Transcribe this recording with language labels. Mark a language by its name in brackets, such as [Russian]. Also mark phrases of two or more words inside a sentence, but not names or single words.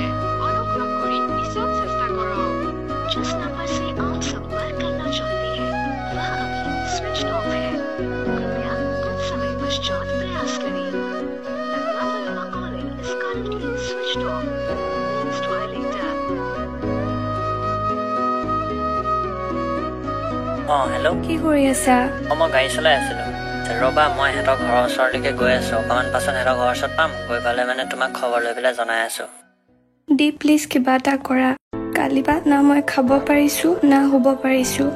[Assamese] অনুগ্ৰহ কৰি পিছত চেষ্টা কৰক। [Hindi] जिस नंबर से आप संपर्क करना चाहते हैं वह अभी स्विच ऑफ है। कृपया कुछ समय पश्चात प्रयास करें। [English] The number you are calling is currently switched off. Please try later. [Assamese] হেল্ল', কি কৰি আছা? মই গাড়ী চলাই আছিলোঁ। ৰ'বা, মই সিহঁতৰ ঘৰৰ ওচৰলৈকে গৈ আছোঁ। অকণমান পাছত সিহঁতৰ ঘৰৰ ওচৰত পাম। গৈ পালে মানে তোমাক খবৰ লৈ পেলাই জনাই আছোঁ। দি প্লিজ কিবা এটা কৰা। কালি বা না মই খাব পাৰিছোঁ না শুব পাৰিছোঁ।